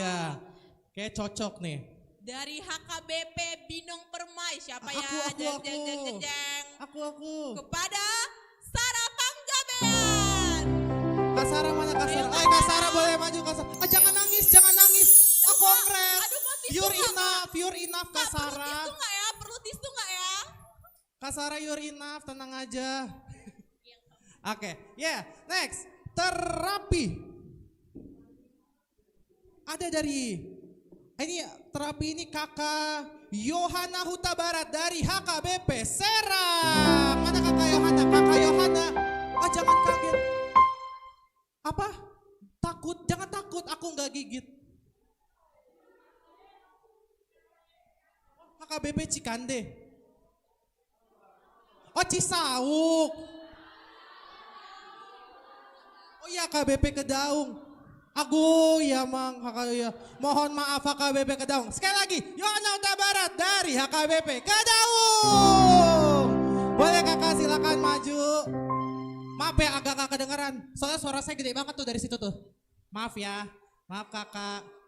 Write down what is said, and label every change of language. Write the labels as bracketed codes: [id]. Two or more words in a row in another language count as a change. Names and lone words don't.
[id] iya. Kayak cocok nih. Dari HKBP Binong Permai, siapa ya? Aku. Jeng. Aku. Kepada Sarah Panggabean. Kak Sarah mana Kak Sarah? Kak Sarah boleh maju Kak Sarah. Jangan nangis. Kongres. [en] You're enough Kak Sarah. [id] Perlu tisu nggak ya? [en] Kak Sarah you're enough, [id] tenang aja. Oke, next. Terapi. Ada dari terapi ini Kakak Yohana Huta Barat dari HKBP Serang. Mana Kakak Yohana? Kakak Yohana. Jangan kaget. Apa? Takut? Jangan takut, aku nggak gigit. HKBP Cikande. Cisauk. Oh iya KBP Kedaung. Agu ya Mang ya. Mohon maaf HKBP Kedaung. Sekali lagi Yohana Huta Barat dari HKBP Kedaung. Boleh Kakak silakan maju. Maaf ya agak kedengeran. Soalnya suara saya gede banget tuh dari situ tuh. Maaf ya. Maaf Kakak.